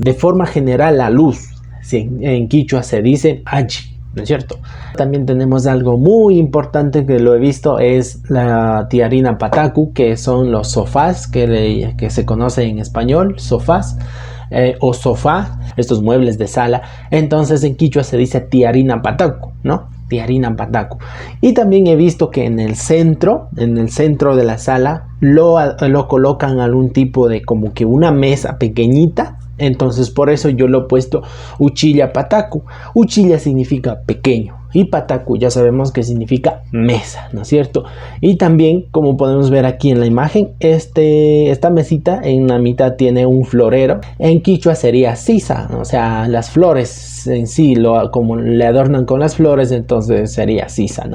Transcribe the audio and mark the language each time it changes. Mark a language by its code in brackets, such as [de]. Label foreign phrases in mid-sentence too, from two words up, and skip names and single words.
[es] De forma general la luz, sí, en quichua se dice achig, ¿no es cierto? También tenemos algo muy importante que lo he visto, es la [qu] tiarina pataku, [es] que son los sofás que se conoce en español, sofás. O sofá, estos muebles de sala. Entonces en quichua se dice [qu] tiarina pataku, [es] ¿no? [qu] Tiarina pataku. [es] Y también he visto que en el centro de la sala lo colocan algún tipo de como que una mesa pequeñita. Entonces por eso yo lo he puesto [qu] uchilla pataku. [es] Uchilla significa pequeño y pataku ya sabemos que significa mesa, ¿no es cierto? Y también, como podemos ver aquí en la imagen, esta mesita en la mitad tiene un florero. En quichua sería sisa, ¿no? O sea, las flores en sí, como le adornan con las flores, entonces sería sisa, ¿no?